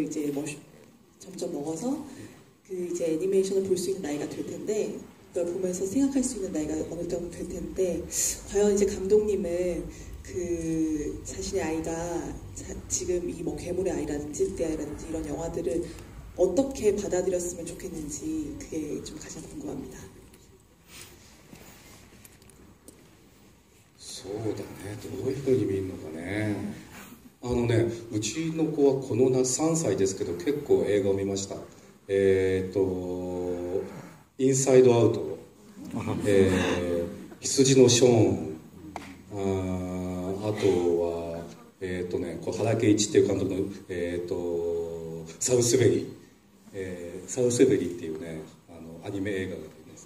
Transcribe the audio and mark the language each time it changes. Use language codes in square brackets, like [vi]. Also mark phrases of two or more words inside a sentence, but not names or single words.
[ko] 이제 점점 먹어서 그 이제 애니메이션을 볼 수 있는 나이가 될 텐데, 그걸 보면서 생각할 수 있는 나이가 어느 정도 될 텐데, 과연 이제 감독님은 그 자신의 아이가 지금 이 뭐 괴물의 아이라든지 늑대의 아이라든지 이런 영화들을 어떻게 받아들였으면 좋겠는지 그게 좀 가장 궁금합니다. [ja] そうだね、どういうふうに見るのかね。うちの子はこの夏3歳ですけど結構映画を見ました。インサイドアウト、羊のショーン、あとはこう原敬一っていう監督のサウスベリーっていうねアニメ映画があります。